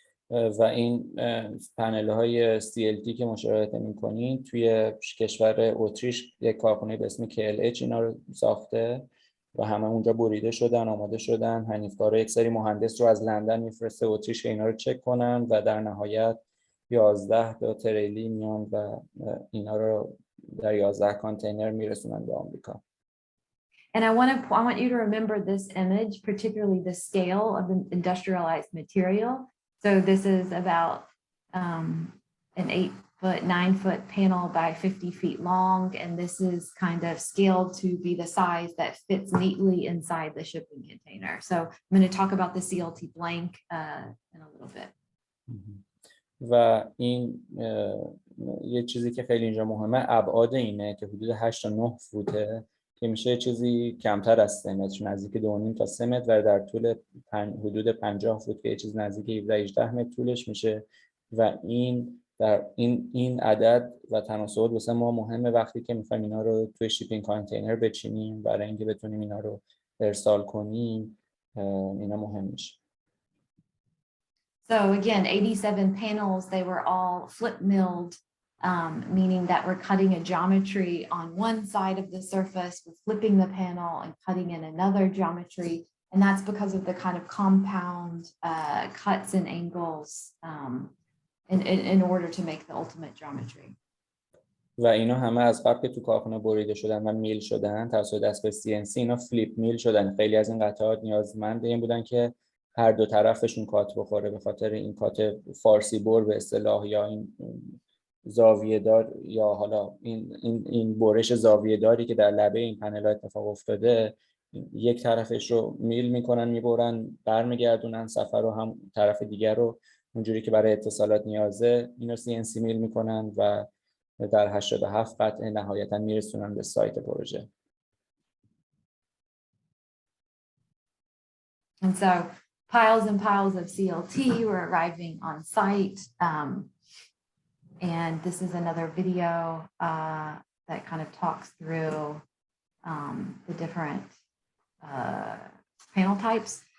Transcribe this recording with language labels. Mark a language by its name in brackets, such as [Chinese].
[Persian] و این پنل های CLT که مشاهده می‌کنین توی کشور اتریش یک کارخانه به اسم CAAI اینا رو ساخته و همه اونجا بریده شدن، آماده شدن. حنیفکارا یک سری مهندس رو از لندن میفرسته اتریش که اینا رو چک کنن و در نهایت 11 تا تریلی میان و اینا رو در 11 کانتینر میرسونن به آمریکا. [English] And I want you to remember this image, particularly the scale of the industrialized material. So this is about an 8-foot, 9-foot panel by 50 feet long, and this is kind of scaled to be the size that fits neatly inside the shipping container. So I'm going to talk about the CLT blank in a little bit. [Persian] و این یه چیزی که خیلی اینجا مهمه ابعاد اینه که حدود 8 تا 9 فوته که میشه چیزی کمتر از 3 متر، نزدیک 2.5 تا 3 متر و در طول حدود 50 فوت که یه چیز نزدیک 17-18 متر طولش میشه و این عدد و تناسبات واسه ما مهمه وقتی که میخوایم اینا رو توی شیپینگ کانتینر بچینیم برای اینکه بتونیم اینا رو ارسال کنیم. اینا مهم میشه. [English] So again, 87 panels, they were all flip milled, meaning that we're cutting a geometry on one side of the surface, we're flipping the panel and cutting in another geometry. And that's because of the kind of compound cuts and angles in order to make the ultimate geometry. [Persian] و اینا همه از قبل که تو کارخونه بریده شدن و میل شدن توسط دستگاه CNC اینا فلیپ میل شدن. خیلی از این قطعات نیازمند این بودن که هر دو طرفشون کات بخوره به خاطر این کات فارسی بر به اصطلاح یا این زاویه دار یا حالا این برش زاویه داری که در لبه این پنل اتفاق افتاده. یک طرفش رو میل میکنن میبرن برمیگردونن سفر رو هم طرف دیگر رو اونجوری که برای اتصالات نیازه اینو CNC میل میکنن و در 87 قطعه نهایتا میرسونن به سایت پروژه. [English] And so piles and piles of CLT were arriving on site. And this is another video that kind of talks through the different panel types.